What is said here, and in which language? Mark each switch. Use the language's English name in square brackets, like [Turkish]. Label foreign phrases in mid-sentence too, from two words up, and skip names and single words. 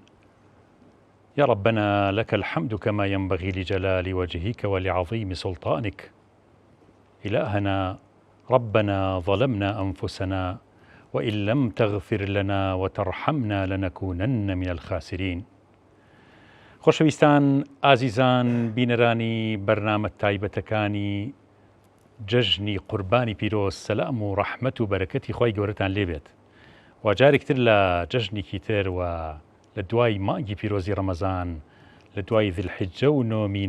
[Arabic] يا ربنا لك الحمد كما ينبغي لجلال وجهك ولعظيم سلطانك. إلهنا ربنا ظلمنا أنفسنا وإن لم تغفر لنا وترحمنا لنكونن من الخاسرين. [Central Kurdish] خۆشەویستان ئازیزان بینەرانی بەرنامە تایبەتەکانی جەژنی قوربانی پیرۆز، سەلام و ڕەحمەت و بەرەکەتی خۆی گەورەتان لێبێت. و جارێکتر لە جەژنێکی تر و لە دوای مانگی پیرۆزی ڕەمەزان، لە دوای ذیلحیجە و نۆمینە